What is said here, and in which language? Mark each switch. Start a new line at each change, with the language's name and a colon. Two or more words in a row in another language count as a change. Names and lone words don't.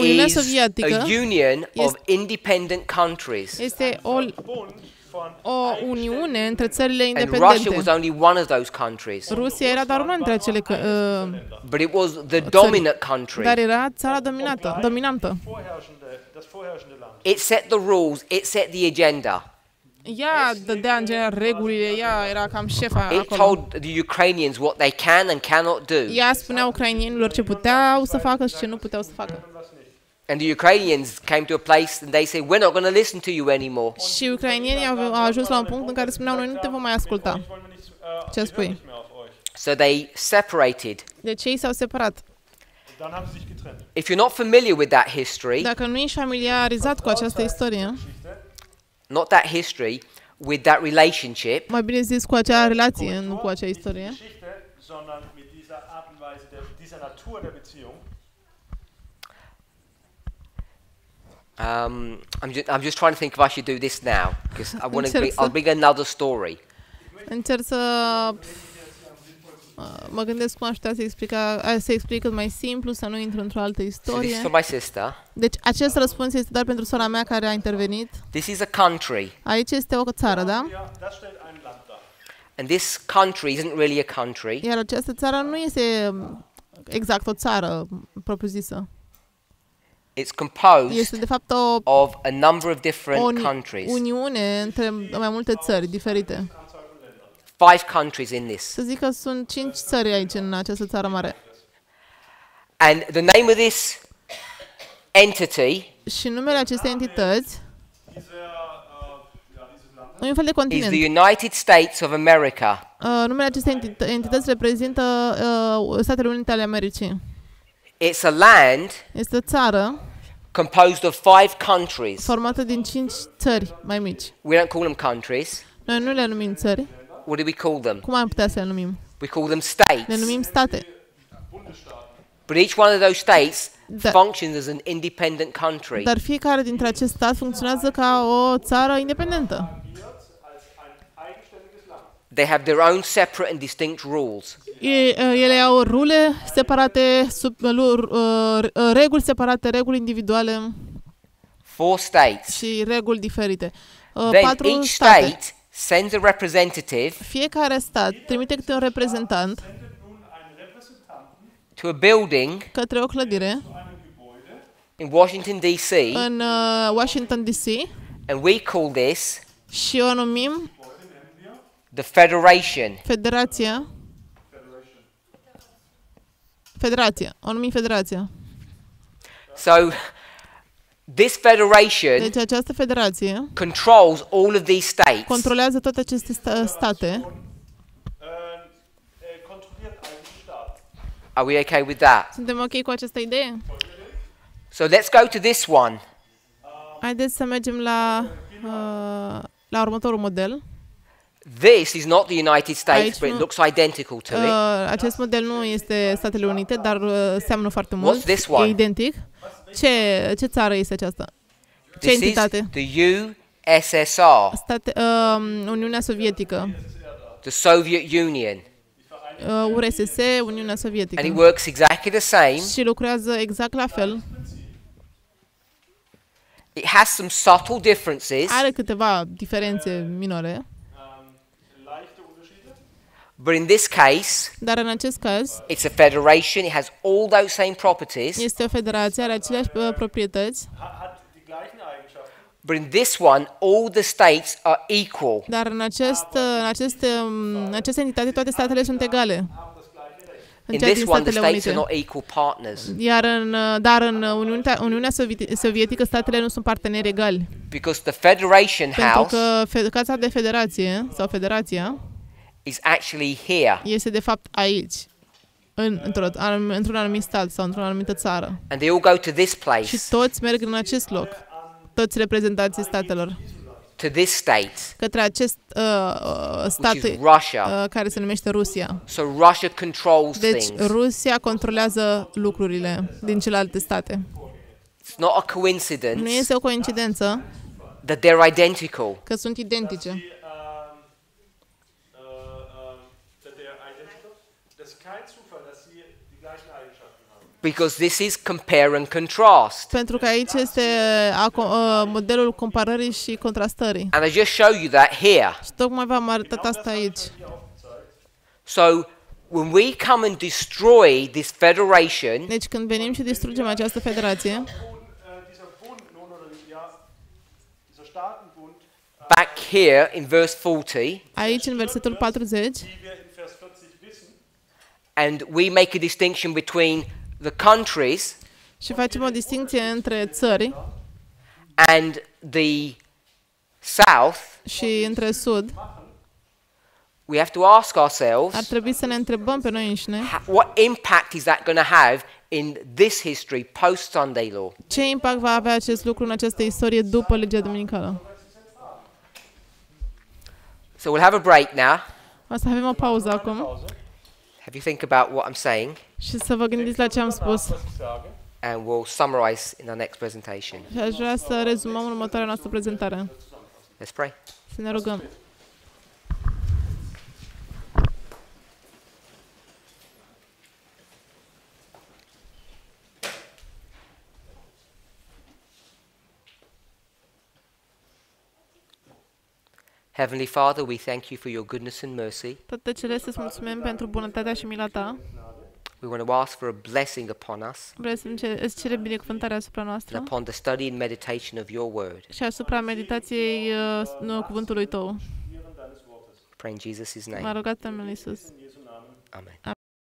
Romanian: Uniunea a Sovietică
English: union of independent countries,
Romanian: este
German: Bund von
Romanian: o uniune între țările
English: and Russia
Romanian: independente.
English: was only one of those countries,
Romanian: Rusia era doar una dintre acele,
English: but it was the dominant country.
Romanian: dar era țara dominantă.
German: das vorherrschende Land.
English: It set the rules, it set the agenda.
Romanian: Ea dădea în general regulile, ea era cam șefa
English: It
Romanian: acolo.
English: told the Ukrainians what they can and cannot do.
Romanian: Ea spunea ucrainienilor ce puteau să facă și ce nu puteau să facă.
English: And the Ukrainians came to a place and they said, we're not going to listen to you anymore.
Romanian: Și ucrainienii au ajuns la un punct în care spuneau, noi nu te vom mai asculta.
German: Wollen wir nicht,
Romanian: Ce
German: wir
Romanian: spui?
German: hören nicht mehr auf euch.
English: So they separated.
Romanian: Deci ei s-au separat.
German: Und dann haben sie sich getrennt.
English: If you're not familiar with that history,
Romanian: Dacă nu ești familiarizat cu această istorie,
English: not that history, with that relationship,
Romanian: mai bine zis cu acea relație, nu cu acea istorie,
German: Geschichte, sondern mit dieser Art und Weise, dieser Natur der Beziehung,
English: I'm just trying to think if I should do this now because I want to. I'll bring another story.
Romanian: încerc să mă gândesc cum aș putea să explic cât mai simplu, să nu intru într-o altă
English: So this is
Romanian: istorie.
English: for my sister.
Romanian: Deci acest răspuns este doar pentru sora mea care a intervenit.
English: This is a country,
Romanian: Aici este o țară, da?
German: ja, das stellt ein Land dar.
English: and this country isn't really a country.
Romanian: Iar această țară nu este exact o țară propriu-zisă.
English: It's composed
Romanian: Este de fapt
English: of a number of
Romanian: o
English: different countries.
Romanian: uniune între mai multe țări diferite.
English: 5 countries in this.
Romanian: Să zic că sunt 5 țări aici în această țară mare.
English: And the name of this entity
Romanian: Și numele acestei entități
German: Dieses Land
Romanian: e un fel de
English: is
Romanian: continent.
English: the United States of America.
Romanian: Numele acestei entități reprezintă Statele Unite ale Americii.
English: It's a land
Romanian: Este o țară
English: composed of 5 countries.
Romanian: formată din 5 țări mai mici.
English: We don't call them countries.
Romanian: Noi nu le numim țări.
English: What do we call them?
Romanian: Cum am putea să le numim?
English: We call them
Romanian: Le
English: states.
Romanian: numim state.
English: But each one of those states
Romanian: Da.
English: functions as an independent country.
Romanian: Dar fiecare dintre acest stat funcționează ca o țară independentă.
German: als ein eigenständiges Land.
English: They have their own separate and distinct rules.
Romanian: Ele au rule separate, reguli separate, reguli individuale
English: 4 states.
Romanian: și reguli diferite.
English: Then 4 each state. state sends a representative
Romanian: Fiecare stat trimite câte un reprezentant
German: Sendet nun einen Repräsentanten
English: to a building
Romanian: către o clădire
German: zu einem Gebäude
English: in Washington, D.C.,
Romanian: în Washington DC
English: and we call this
Romanian: și o numim
English: the Federation.
Romanian: Federația Federație. O numim federația.
English: So, this federation
Romanian: Deci această federație
English: controls all of these states.
Romanian: controlează toate aceste state.
German: Kontrolliert eigentlich Staat.
English: Are we okay with that?
Romanian: Suntem ok cu această idee?
English: So let's go to this one.
Romanian: Haideți să mergem la următorul model.
English: This is not the United States,
Romanian: Aici
English: but it
Romanian: nu-
English: looks identical to it.
Romanian: Acest model nu este Statele Unite, dar seamănă foarte
English: What's
Romanian: mult.
English: this one?
Romanian: E identic. Ce țară este aceasta? Ce
English: This is
Romanian: entitate?
English: the USSR,
Romanian: Uniunea Sovietică.
English: the Soviet Union,
Romanian: URSS, Uniunea
English: and it
Romanian: Sovietică.
English: works exactly the same.
Romanian: Și lucrează exact la fel.
English: It has some subtle differences,
Romanian: Are câteva diferențe minore,
German: Leichte Unterschiede.
English: but in this case,
Romanian: dar în acest caz
English: it's a federation. It has all those same properties,
Romanian: este o federație, are aceleași proprietăți,
German: Hat die gleichen Eigenschaften.
English: but in this one, all the states are equal.
Romanian: dar în această entitate toate statele sunt egale. În
English: In
Romanian: cea
English: this
Romanian: din
English: one, the
Romanian: Statele
English: states are
Romanian: Unite.
English: not equal partners
Romanian: Dar în Uniunea Sovietică statele nu sunt parteneri egali.
English: because the Federation
Romanian: Pentru
English: House
Romanian: că Casa de Federație sau Federația
English: is actually here,
Romanian: este de fapt aici, într-un anumit stat sau într-o anumită țară.
English: and they all go to this
Romanian: Și
English: place,
Romanian: toți merg în acest loc, toți reprezentanții statelor,
English: to this state,
Romanian: către acest stat
English: which is Russia.
Romanian: care se numește Rusia.
English: So Russia controls
Romanian: Deci
English: things.
Romanian: Rusia controlează lucrurile din celelalte state.
English: It's not a
Romanian: Nu
English: coincidence
Romanian: este o coincidență
English: that they're identical.
Romanian: că sunt identice.
English: That der identical.
German: Das ist kein Zufall, dass sie die gleichen Eigenschaften haben.
English: Because this is compare and contrast.
Romanian: Pentru că aici este modelul comparării și contrastării.
English: And I just show you that here.
Romanian: Și tocmai v-am arătat asta aici.
English: So when we come and destroy this federation,
Romanian: Deci când venim și distrugem această federație,
German: Dieser Bund nun, oder dieser Staatenbund,
English: back here in verse 40,
Romanian: aici în versetul 40,
German: wie wir in Vers 40 wissen,
English: and we make a distinction between the countries
Romanian: și facem o distinție între țări
English: and the south,
Romanian: și între sud,
English: we have to ask
Romanian: ar
English: ourselves,
Romanian: trebui să ne întrebăm pe noi înșine
English: what impact is that going to have in this history post Sunday law?
Romanian: ce impact va avea acest lucru în această istorie după legea duminicală.
English: So we'll have a break now.
Romanian: O să avem o pauză acum
English: Have you think about what I'm saying,
Romanian: și să vă gândiți la ce am spus.
German: was ich sage.
English: and we'll summarize in our next presentation.
Romanian: Și aș vrea să rezumăm în următoarea noastră prezentare.
English: Let's pray.
Romanian: Să ne rugăm.
English: Heavenly Father, we thank you for your goodness and mercy.
Romanian: Tată Celeste, îți mulțumim pentru bunătatea și mila ta.
English: We want to ask for a blessing upon us
Romanian: Vrem să îți cere binecuvântarea asupra
English: and
Romanian: noastră
English: upon the study and meditation of your word.
Romanian: și asupra meditației cuvântului tău.
English: Pray in Jesus'
Romanian: M-a
English: name.
Romanian: rugat în numele Iisus.
English: Amen.